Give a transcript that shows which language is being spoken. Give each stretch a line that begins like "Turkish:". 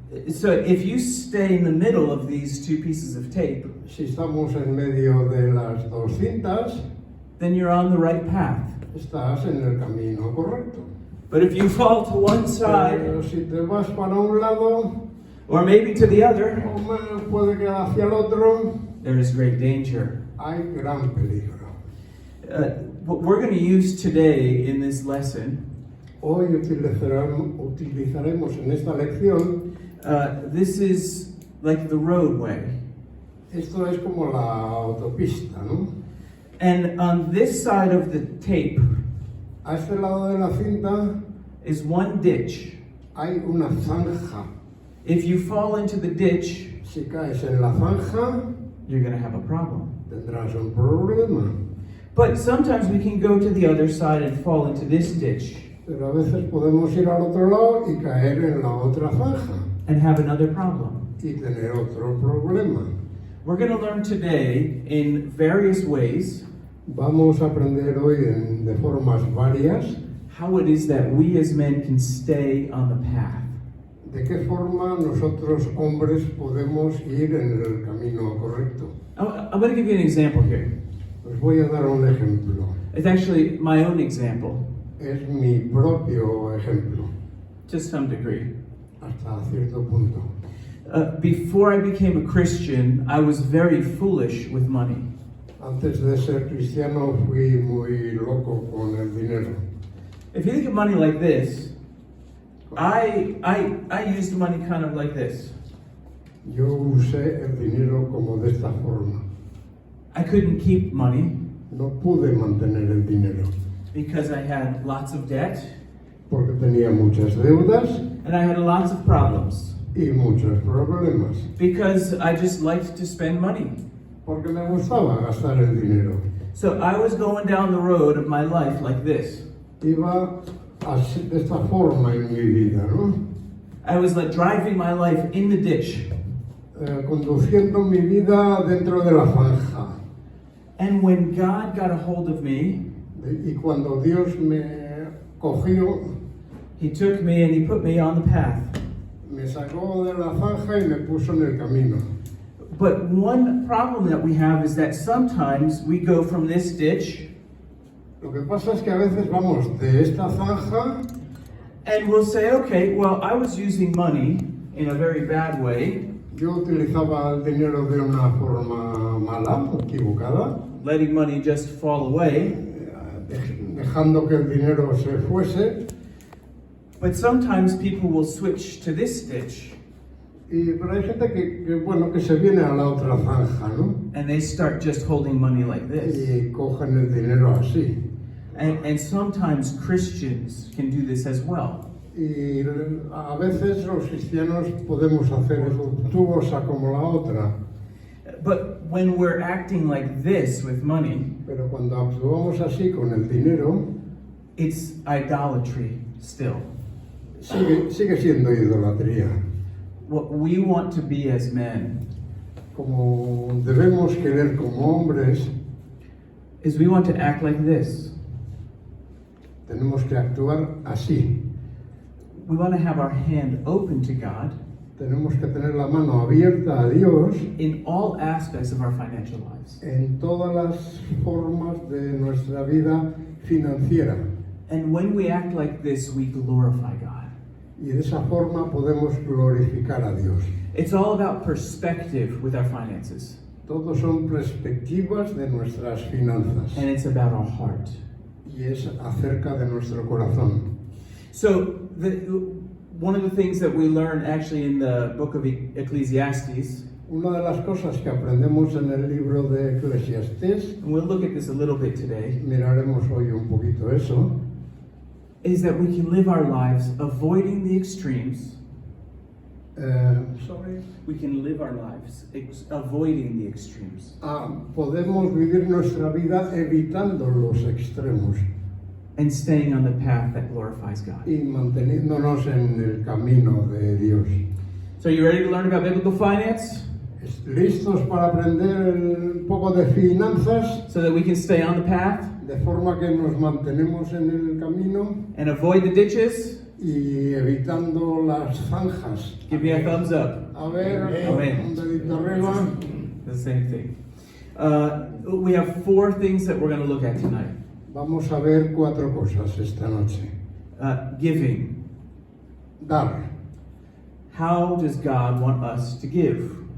English: So if you stay in the middle of these two pieces of tape,
Spanish: Si estamos en medio de las dos cintas,
English: then you're on the right path.
Spanish: estás en el camino correcto.
English: But if you fall to one side,
Spanish: Pero si te vas para un lado,
English: or maybe to the other,
Spanish: o más puede que hacia el otro,
English: there is great danger.
Spanish: hay gran peligro.
English: What we're going to use today in this lesson,
Spanish: Hoy utilizaremos en esta lección,
English: this is like the roadway.
Spanish: esto es como la autopista, ¿no?
English: And on this side of the tape
Spanish: A este lado de la cinta
English: is one ditch.
Spanish: hay una zanja.
English: If you fall into the ditch,
Spanish: Si caes en la zanja,
English: you're going to have a problem.
Spanish: tendrás un problema.
English: But sometimes we can go to the other side and fall into this ditch
Spanish: Pero a veces podemos ir al otro lado y caer en la otra zanja
English: and have another problem.
Spanish: y tener otro problema.
English: We're going to learn today in various ways
Spanish: Vamos a aprender hoy de formas varias
English: how it is that we as men can stay on the path.
Spanish: de qué forma nosotros hombres podemos ir en el camino correcto.
English: I'm going to give you an example here.
Spanish: Os voy a dar un ejemplo.
English: It's actually my own example
Spanish: Es mi propio ejemplo,
English: to some degree.
Spanish: hasta cierto punto.
English: Before I became a Christian, I was very foolish with money.
Spanish: Antes de ser cristiano fui muy loco con el dinero.
English: If you think of money like this, I used money kind of like this.
Spanish: Yo usé el dinero como de esta forma.
English: I couldn't keep money
Spanish: No pude mantener el dinero
English: because I had lots of debt
Spanish: porque tenía muchas deudas
English: and I had lots of problems
Spanish: y muchos problemas.
English: because I just liked to spend money.
Spanish: Porque me gustaba gastar el dinero.
English: So I was going down the road of my life like this.
Spanish: Iba así, de esta forma en mi vida, ¿no?
English: I was like driving my life in the ditch.
Spanish: Conduciendo mi vida dentro de la zanja.
English: And when God got a hold of me,
Spanish: Y cuando Dios me cogió,
English: He took me and He put me on the path.
Spanish: me sacó de la zanja y me puso en el camino.
English: But one problem that we have is that sometimes we go from this ditch
Spanish: Lo que pasa es que a veces vamos de esta zanja
English: and we'll say, okay, well, I was using money in a very bad way,
Spanish: Yo utilizaba el dinero de una forma mala, equivocada,
English: letting money just fall away.
Spanish: dejando que el dinero se fuese,
English: But sometimes people will switch to this ditch
Spanish: Pero hay gente que se viene a la otra zanja, ¿no?
English: and they start just holding money like this.
Spanish: Y cogen el dinero así.
English: And sometimes Christians can do this as well.
Spanish: Y a veces los cristianos podemos hacer eso, tú cosa como la otra.
English: But when we're acting like this with money,
Spanish: Pero cuando actuamos así con el dinero,
English: it's idolatry still.
Spanish: sigue siendo idolatría.
English: What we want to be as men
Spanish: Como debemos querer como hombres,
English: is we want to act like this.
Spanish: tenemos que actuar así.
English: We want to have our hand open to God
Spanish: Tenemos que tener la mano abierta a Dios
English: in all aspects of our financial lives.
Spanish: en todas las formas de nuestra vida financiera.
English: And when we act like this, we glorify God.
Spanish: Y de esa forma podemos glorificar a Dios.
English: It's all about perspective with our finances,
Spanish: Todos son perspectivas de nuestras finanzas.
English: and it's about our heart.
Spanish: Y es acerca de nuestro corazón.
English: So, one of the things that we learn actually in the book of Ecclesiastes,
Spanish: Una de las cosas que aprendemos en el libro de Eclesiastés,
English: and we'll look at this a little bit today,
Spanish: miraremos hoy un poquito eso,
English: is that we can live our lives avoiding the extremes. We can live our lives avoiding the extremes.
Spanish: Podemos vivir nuestra vida evitando los extremos
English: And staying on the path that glorifies God.
Spanish: y manteniéndonos en el camino de Dios.
English: So, you ready to learn about biblical finance?
Spanish: ¿Listos para aprender un poco de finanzas?
English: So that we can stay on the path
Spanish: De forma que nos mantenemos en el camino
English: and avoid the ditches?
Spanish: y evitando las zanjas.
English: Give me a thumbs up.
Spanish: A ver, Amén. un dedito arriba.
English: The same thing. We have 4 things that we're going to look at tonight.
Spanish: Vamos a ver 4 cosas esta noche.
English: Giving.
Spanish: Dar.
English: How does God want us to give?